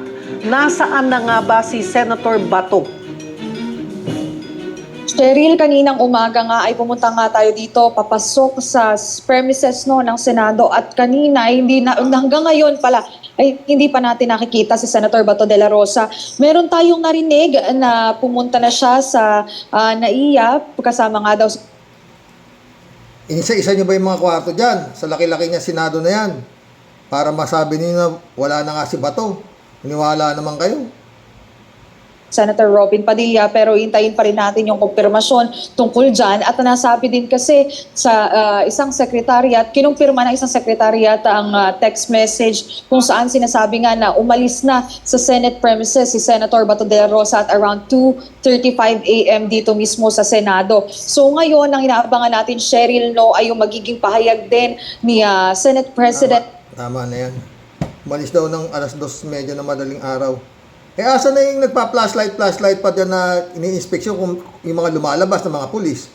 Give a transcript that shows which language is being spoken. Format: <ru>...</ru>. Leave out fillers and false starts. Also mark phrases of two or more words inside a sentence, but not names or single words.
<tl>Nasaan na nga ba si Senator Bato? Cheryl, kaninang umaga nga ay pumunta nga tayo dito, papasok sa premises ng Senado at kanina hanggang ngayon pala ay hindi pa natin nakikita si Senator Bato de la Rosa. Meron tayong narinig na pumunta na siya sa NAIA, kasama nga daw. Inisa-isa niyo ba yung mga kwarto dyan? Sa laki-laki niya Senado na yan. Para masabi niyo na wala na nga si Bato. Maniwala naman kayo. Senator Robin Padilla, pero hintayin pa rin natin yung kumpirmasyon tungkol dyan. At nasabi din kasi sa isang sekretariat, kinumpirma ng isang sekretariat ang</tl> <en>text message</en> <tl>kung saan sinasabi nga na umalis na sa</tl> <en>Senate premises</en> <tl>si Senator Bato de la Rosa at around 2:35 a.m. dito mismo sa Senado. So ngayon, ang inaabangan natin, Cheryl, ay yung magiging pahayag din ni</tl> <en>Senate President.</en> <tl>Tama na yan. Umalis daw ng 2:30 na madaling araw. Asa na yung nagpa-flashlight pa dyan na ini-inspeksyon kung yung mga lumalabas ng mga pulis?</tl>